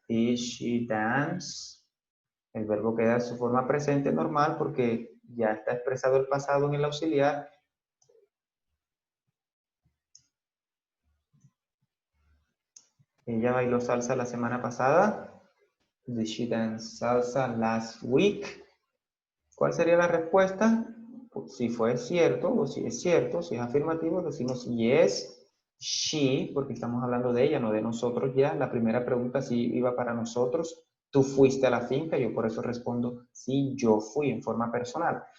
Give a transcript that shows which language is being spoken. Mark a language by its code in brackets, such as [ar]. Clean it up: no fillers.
[en] Did she dance? [es] El verbo queda en su forma presente normal porque ya está expresado el pasado en el auxiliar. ¿Ella bailó salsa la semana pasada? [en] Did she dance salsa last week? [es] ¿Cuál sería la respuesta? Pues, si fue cierto o si es cierto, si es afirmativo, decimos [en] yes, she, [es] porque estamos hablando de ella, no de nosotros ya. La primera pregunta sí iba para nosotros. Tú fuiste a la finca, yo por eso respondo sí, yo fui en forma personal.